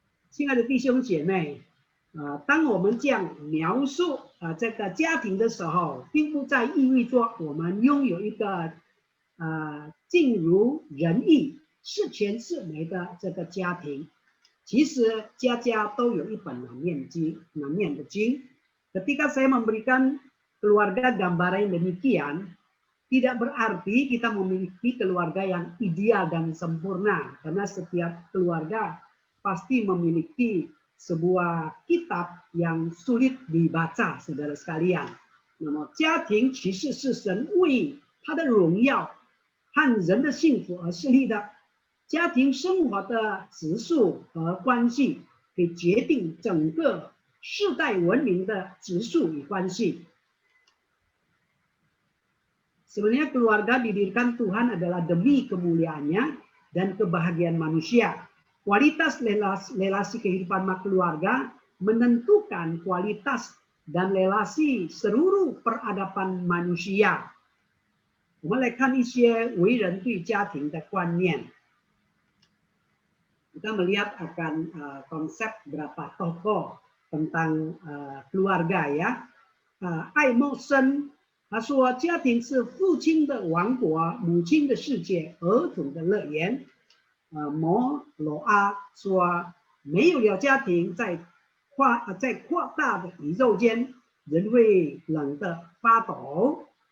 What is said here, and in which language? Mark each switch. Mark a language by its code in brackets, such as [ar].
[zh] 亲爱的弟兄姐妹，当我们这样描述这个家庭的时候，并不在意味着我们拥有一个尽如人意、是全是美的这个家庭。其实家家都有一本难念的经。 [id] Ketika saya memberikan keluarga gambaran yang demikian, tidak berarti kita memiliki keluarga yang ideal dan sempurna, karena setiap keluarga pasti memiliki sebuah kitab yang sulit dibaca, saudara sekalian. [zh] 那么家庭其实是神为他的荣耀和人的幸福而设立的。家庭生活的质素和关系，可以决定整个世代文明的质素与关系。 [id] Sebenarnya keluarga didirikan Tuhan adalah demi kemuliaannya dan kebahagiaan manusia. Kualitas relasi kehidupan keluarga menentukan kualitas dan relasi seluruh peradaban manusia. [zh] 我们来看一些为人对家庭的观念。 [id] Kita melihat akan konsep berapa tokoh tentang keluarga ya. [zh] 爱默生他说，家庭是父亲的王国，母亲的世界，儿童的乐园。摩罗阿说，没有了家庭，在扩大的宇宙间，人会冷得发抖。